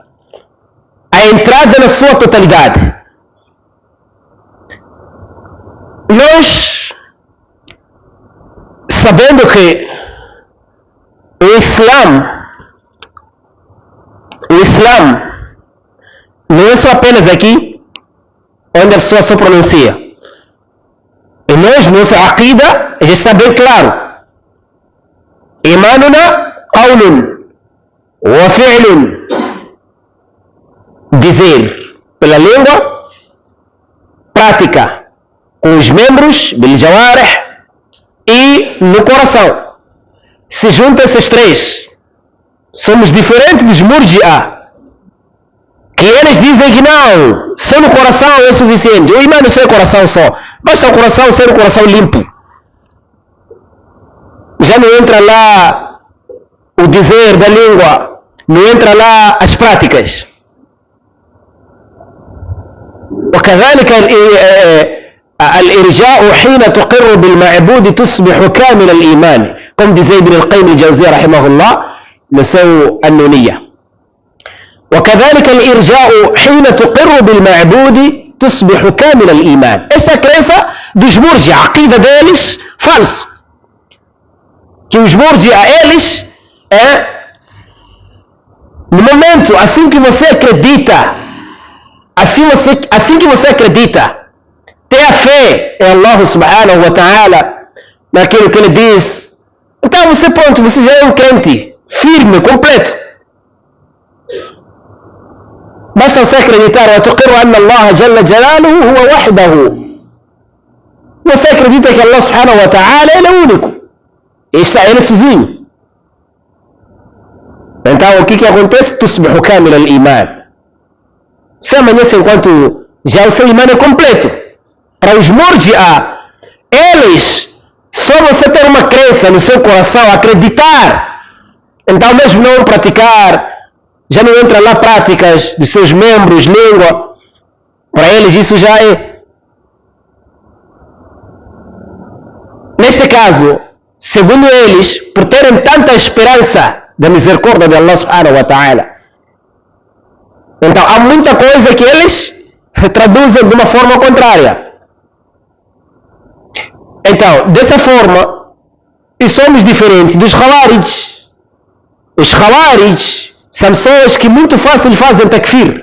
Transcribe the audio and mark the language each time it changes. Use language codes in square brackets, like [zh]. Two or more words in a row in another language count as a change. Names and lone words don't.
[pt] A entrada na sua totalidade. Nós, sabendo que o Islã não é só apenas aqui onde a pessoa só pronuncia. E nós, nossa aqida, já está bem claro. [ar] إيماننا قول وفعل. [pt] Dizer pela língua, prática com os membros, [ar] بالجوارح, [pt] e no coração. Se juntam esses três. Somos diferentes dos murji'a, que eles dizem que não, só no coração é suficiente. O imã não é coração só. Basta o coração ser um coração limpo. Já não entra lá o dizer da língua, não entra lá as práticas. [ar] وكذلك الإرجاء حين تقر بالمعبود تصبح كامل الإيمان. [pt] como diz [ar] ابن القيم الجوزية رحمه الله نسو النونية. وكذلك الإرجاء حين تقر بالمعبود تصبح كامل الإيمان. [pt] essa crença dos murji, a aqida deles, falso. Que os murji a eles no momento, assim que você acredita, assim que você acredita, tem a fé em Allah [ar] سبحانه وتعالى, [pt] naquilo que ele diz, então você pronto, você já é um crente firme, completo. Basta você acreditar, [ar] وتقر أن الله جل جلاله هو وحده. [pt] Você acredita que Allah [ar] سبحانه وتعالى [pt] ele é o único, está ele sozinho. Então o que acontece? [ar] تصبح كامل الإيمان. [pt] Se amanhece enquanto já o seu imã é completo. Para os murji'a, eles, só você ter uma crença no seu coração, acreditar, então mesmo não praticar, já não entra lá práticas dos seus membros, língua, para eles isso já é. Neste caso, segundo eles, por terem tanta esperança da misericórdia de Allah [ar] سبحانه وتعالى, [pt] então há muita coisa que eles traduzem de uma forma contrária. Então, dessa forma, e somos diferentes dos Khawarij. Os Khawarij são pessoas que muito fácil fazem takfir.